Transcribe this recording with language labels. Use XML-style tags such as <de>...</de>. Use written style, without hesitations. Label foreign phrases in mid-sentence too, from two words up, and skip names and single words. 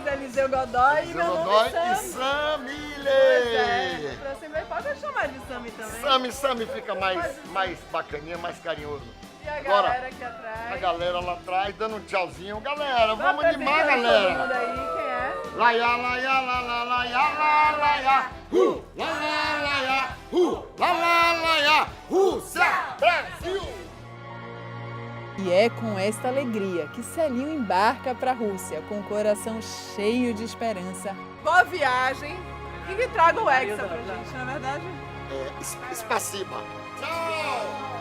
<pt>Eliseu Godoy e meu nome Godoy é e Sami. Samile. Pra Assembleia pode chamar de Sami também. Sami fica mais bacaninha, mais carinhoso. E a Agora, galera aqui atrás. a galera lá atrás dando um tchauzinho. Galera, vamos Vai animar, apresentar todo mundo galera. aí, quem é? Laia, laia, la, la, laia, la, laia, la, la, laia, la, la, laia, Rússia, Brasil. E é com esta alegria que Celinho embarca para a Rússia, com o coração cheio de esperança. Boa viagem e que traga o Hexa pra gente, na verdade. Spasiba. Tchau,</pt>